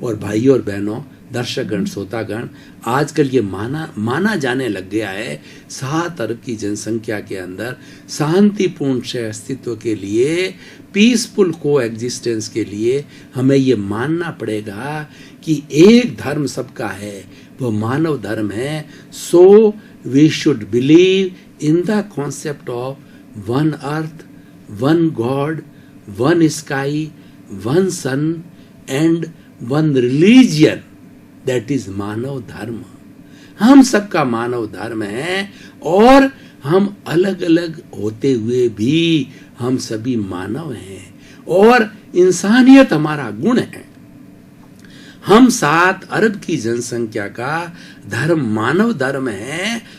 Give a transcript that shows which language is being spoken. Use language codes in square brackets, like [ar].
[hi] और भाइयों और बहनों, दर्शकगण, श्रोतागण, आजकल ये माना जाने लग गया है 7 अरब की जनसंख्या के अंदर शांतिपूर्ण से अस्तित्व के लिए, [en] peaceful coexistence [hi] के लिए हमें ये मानना पड़ेगा कि एक धर्म सबका है, वो मानव धर्म है। [en] So we should believe in the concept of one earth, one God, one sky, one sun and one religion, that is manav dharma. [hi] हम सबका मानव धर्म है और हम अलग अलग होते हुए भी हम सभी मानव हैं और इंसानियत हमारा गुण है। हम 7 अरब की जनसंख्या का धर्म मानव धर्म है